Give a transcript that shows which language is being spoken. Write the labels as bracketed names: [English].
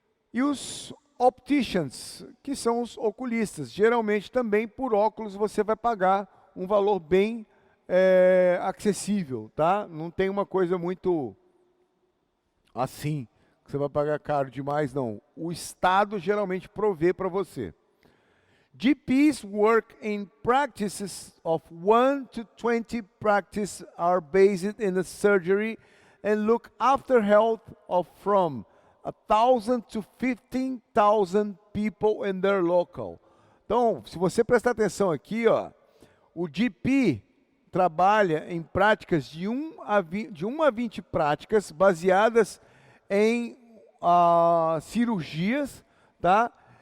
[Portuguese] E os opticians, que são os oculistas. Geralmente também por óculos você vai pagar um valor bem acessível, tá? Não tem uma coisa muito assim, que você vai pagar caro demais, não. O Estado geralmente provê para você. [English] GPs work in practices of 1 to 20 practice are based in the surgery and look after health of from 1,000 to 15,000 people in their local. [Portuguese] Então, se você prestar atenção aqui, ó, o GP trabalha em práticas de 1 a 20 práticas baseadas em cirurgias, tá?